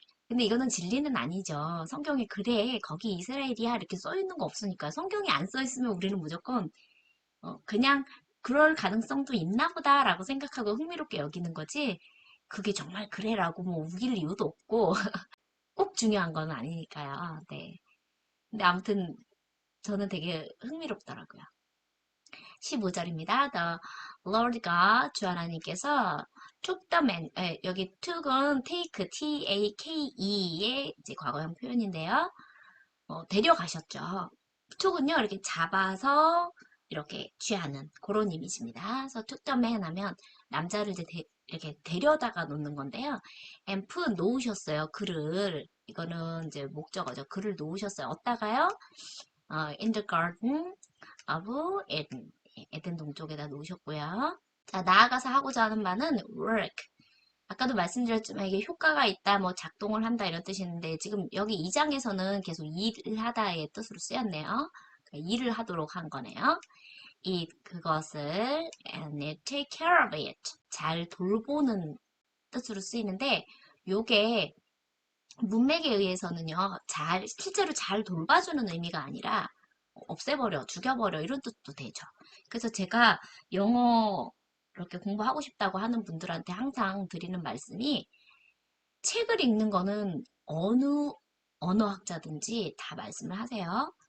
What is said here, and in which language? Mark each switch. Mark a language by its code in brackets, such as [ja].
[ko] 근데 이거는 진리는 아니죠. 성경에 그래 거기 이스라엘이야 이렇게 써 있는 거 없으니까 성경이 안 써 있으면 우리는 무조건 그냥 그럴 가능성도 있나 보다라고 생각하고 흥미롭게 여기는 거지. 그게 정말 그래라고 뭐 우길 이유도 없고 꼭 중요한 건 아니니까요. 네. 근데 아무튼 저는 되게 흥미롭더라고요. 15절입니다. [en] The Lord God, [ko] 주 하나님께서 [en] took the man, [ko] 여기 took은 take, T-A-K-E의 이제 과거형 표현인데요. 데려가셨죠. took은요, 이렇게 잡아서 이렇게 취하는 그런 이미지입니다. 그래서 took the man 하면 남자를 이제 이렇게 데려다가 놓는 건데요. [en] and put [ko] 놓으셨어요. 그를. 이거는 이제 목적어죠. 그를 놓으셨어요. 어디다가요? [en] in the garden of Eden. [ko] 에덴 동쪽에다 놓으셨고요. 자, 나아가서 하고자 하는 말은 work. 아까도 말씀드렸지만 이게 효과가 있다, 뭐 작동을 한다 이런 뜻이있는데 지금 여기 2장에서는 계속 일을 하다의 뜻으로 쓰였네요. 그러니까 일을 하도록 한 거네요. 그것을 [en] and take care of it. [ko] 잘 돌보는 뜻으로 쓰이는데 요게 문맥에 의해서는요, 실제로 잘 돌봐주는 의미가 아니라 없애버려, 죽여버려 이런 뜻도 되죠. 그래서 제가 영어 이렇게 공부하고 싶다고 하는 분들한테 항상 드리는 말씀이 책을 읽는 거는 어느 언어학자든지 다 말씀을 하세요.